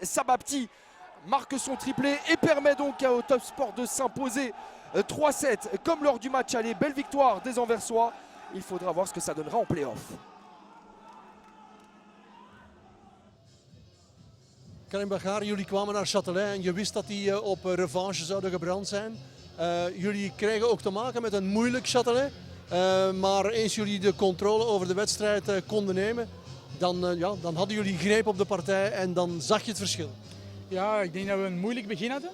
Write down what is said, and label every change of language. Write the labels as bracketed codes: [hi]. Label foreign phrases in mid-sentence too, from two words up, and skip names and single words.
[fr] Sababti marque son triplé et permet donc au Top Sport de s'imposer 3-7 comme lors du match aller. Belle victoire des Anversois. Il faudra voir ce que ça donnera en play-off. [nl] Karim Bachar, jullie kwamen naar Châtelet en je wist dat die op revanche zouden gebrand zijn. Jullie krijgen ook te maken met een moeilijk Châtelet. Maar eens jullie de controle over de wedstrijd konden nemen, dan hadden jullie greep op de partij en dan zag je het verschil. Ja, ik denk dat we een moeilijk begin hadden.